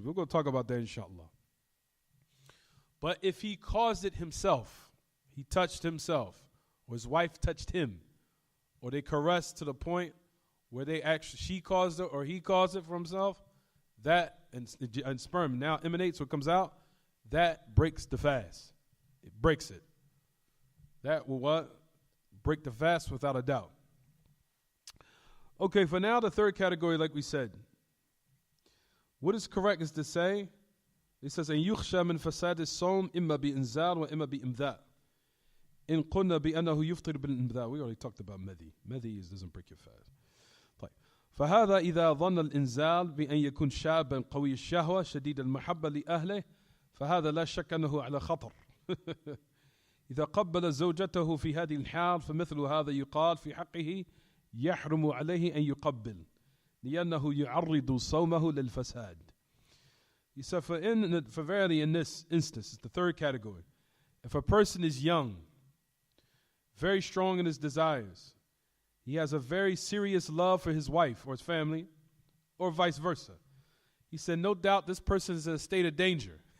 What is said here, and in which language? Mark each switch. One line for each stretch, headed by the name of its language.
English: We're going to talk about that, inshallah. But if he caused it himself, he touched himself, or his wife touched him, or they caressed to the point where she caused it or he caused it for himself, that and sperm now emanates, what comes out, that breaks the fast. It breaks it. That will what? Break the fast without a doubt. Okay, for now, the third category, like we said, what is correct is to say, it says,
Arabic: أن يخشى من فساد الصوم إما بإنزال وإما بإمذاء. إن قلنا بأنه يفطر بالإمذاء.
English: We already talked about مذي. مذي doesn't break your fast.
Arabic: طيب. فهذا إذا ظن الإنزال بأن يكون شابا قوي الشهوة شديد المحبة لأهله فهذا لا شك أنه على خطر. إذا قبل زوجته في هذه الحال فمثل هذا يقال في حقه يحرم عليه أن يقبل لأنه يعرض صومه للفساد.
English: He said, for verily in this instance, it's the third category. If a person is young, very strong in his desires, he has a very serious love for his wife or his family, or vice versa. He said, no doubt this person is in a state of danger.